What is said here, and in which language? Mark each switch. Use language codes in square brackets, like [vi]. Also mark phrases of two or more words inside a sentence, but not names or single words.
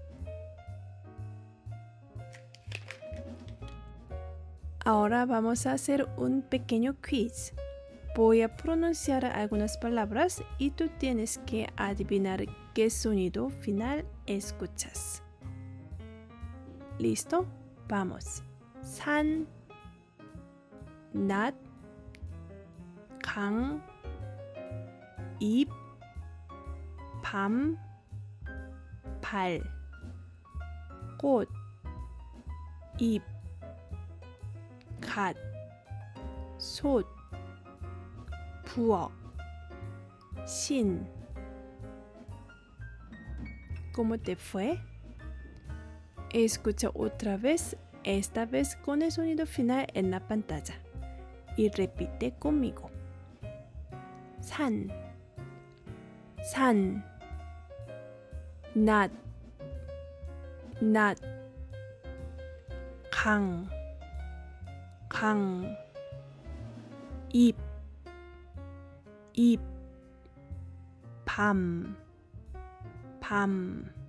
[es] Ahora vamos a hacer un pequeño quiz. Voy a pronunciar algunas palabras y tú tienes que adivinar qué sonido final escuchas. ¿Listo? Vamos. [ko] 산, 낮, 강, 잎, 밤, 발, 꽃, 잎, 갓, 솥, 부엌, 신. [es] ¿Cómo te fue? Escucha otra vez, esta vez con el sonido final en la pantalla. Y repite conmigo. [ko] 산, 산, 낮, 낮, 강, 강, 잎, 잎, 밤, 밤,